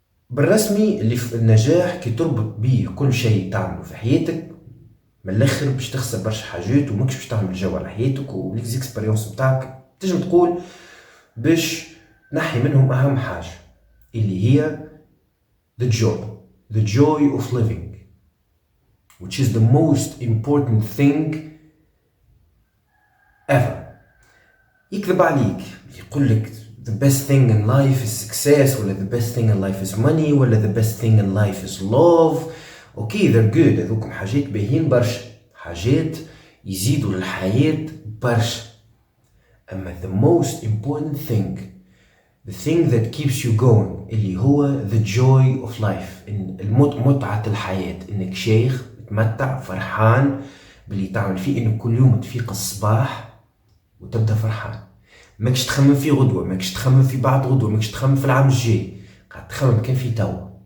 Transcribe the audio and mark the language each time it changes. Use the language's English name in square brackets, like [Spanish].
[Arabic] بالرسمي اللي في النجاح كي تربط بيه كل شيء تعمله في حياتك من الاخر باش تخسر برشا حاجات وماكش باش تعمل جو على حياتك، والاكسبيريونس بتاعك تنجم تقول باش نحي منهم اهم حاجه اللي هي [English] the joy of living, which is the most important thing ever. [Arabic] يكذب عليك يقول لك [English] the best thing in life is success ولا the best thing in life is money ولا the best thing in life is love. [Arabic] اوكي [English] they're good، [Arabic] هذوكم حاجات باهين برشا، حاجات يزيدوا للحياة برشا، اما [English] the most important thing, the thing that keeps you going [Arabic] اللي هو [English] the joy of life، [Arabic] متعة الحياة، انك شيخ تمتع فرحان باللي تعمل فيه، انك كل يوم تفيق الصباح وتبدا فرحان، ماكش تخمم في غدوة، ماكش تخمم في بعد غدوة، ماكش تخمم في العام الجاي، قاعد تخمم كان في توا.